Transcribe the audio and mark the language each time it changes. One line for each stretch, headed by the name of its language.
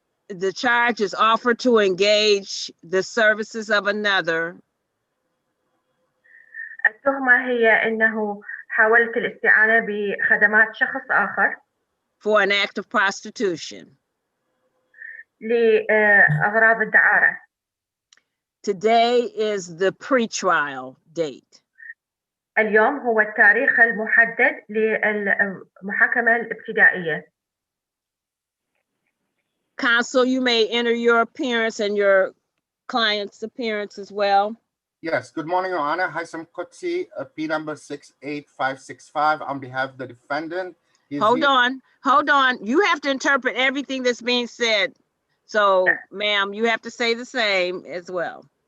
English: The charge is offered to engage the services of another.
Arabic: التهمة هي أنه حاولت الاستعانة بخدمات شخص آخر
English: For an act of prostitution.
Arabic: لأغراض الدعارة.
English: Today is the pre-trial date.
Arabic: اليوم هو التاريخ المحدد للمحاكمة الابتدائية.
English: Counsel, you may enter your appearance and your client's appearance as well. Yes, good morning, Your Honor. Haitham Qudsi, P number 68565 on behalf of the defendant. Hold on. You have to interpret everything that's being said. So, ma'am, you have to say the same as well.